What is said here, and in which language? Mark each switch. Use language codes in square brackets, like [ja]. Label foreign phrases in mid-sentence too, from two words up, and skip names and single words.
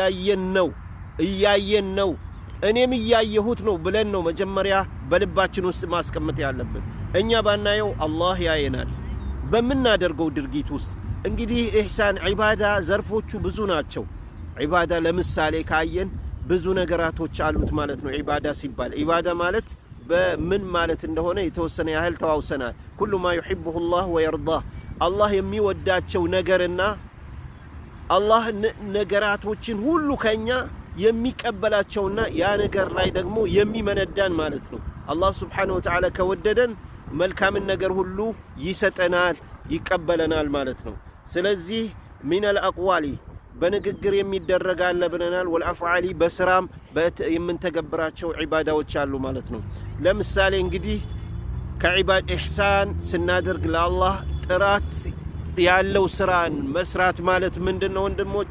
[am] ያየን ነው እኔም ያየሁት ነው ብለን ነው መጀመሪያ በልባችን ውስጥ ማስቀመጥ ያለብን። እኛ ባናየው አላህ ያየናል በመናደርገው ድርጊት ውስጥ። እንግዲህ ኢህሳን ዒባዳ ዘርፎቹ ብዙ ናቸው። ዒባዳ ለምሳሌ ካየን ብዙ ነገራቶች አሉት ማለት ነው። ዒባዳ ሲባል ዒባዳ ማለት በምን ማለት እንደሆነ የተወሰነ ያህል ተዋውሰናል። [ar] كل ما يحبه الله ويرضاه [am] አላህ የሚወዳቸው ነገርና አላህ ነገራቶችን ሁሉ ከኛ የሚቀበላቸውና ያ ነገር ላይ ደግሞ የሚመነዳን ማለት ነው። አላህ [ar] سبحانه وتعالى [am] ከወደደን መልካምን ነገር ሁሉ ይሰጠናል ይቀበለናል ማለት ነው። ስለዚህ [ar] من الأقوال [am] በንግግር የሚደረግ አለ ብለናል። والأفعال በስራም የምንተገብራቸው ዒባዳዎች አሉ ማለት ነው። ለምሳሌ እንግዲህ ከዒባዳ ኢህሳን ስናደርግ ለአላህ ጥራት ያለው ስራን መስራት ማለት ምንድነው ወንድሞቼ?